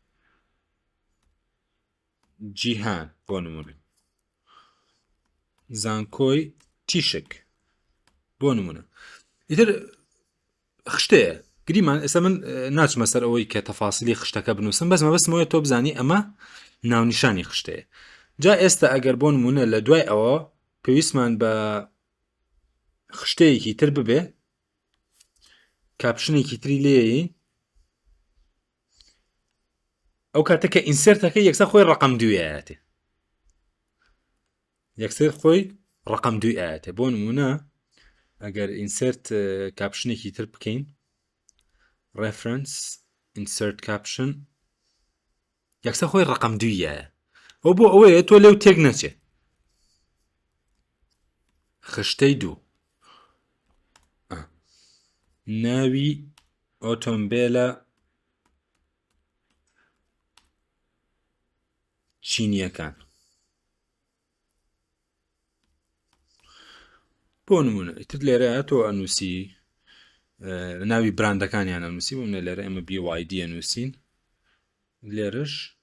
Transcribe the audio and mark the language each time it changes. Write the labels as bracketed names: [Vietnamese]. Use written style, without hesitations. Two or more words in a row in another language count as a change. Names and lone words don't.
[Central Kurdish] جیهان بۆ نمونە زانکۆی تیشک بۆ نمونە ئیتر خشتەیە گریمان ئێستا من ناچمە سەر ئەوەی کە تەفاسیلی خشتەکە بنووسم بەسمەوەی تۆ بزانی ئەمە ناونیشانی خشتەیە جا ئێستا ئەگەر بۆ نمونە لە دوای ئەوە پێویستمان بە خشتەیەکی تر ببێ کاپشنێکی تری لێی ئەو کاتەکە ئینسێرتەکە یەکسەر خۆی ڕقم دوی ئاەتێ بۆ نمونە ئەگەر ئینسێرت کاپشنێکی تر بکەین [English] reference insert caption [Central Kurdish] یەکسەر خۆی ڕقم دویە ئەو بۆ ئەوەیە تۆ لێو تێک نەچێ خشتەی دوو ناوی ئۆتۆمبێلە چینیەکان بۆ نمونە ئیتر لێرە تۆ ئەنووسی ناوی براندەکانیان ئەنووسی بوومە لێرە ئێمە BYD ئەنووسین لێرەش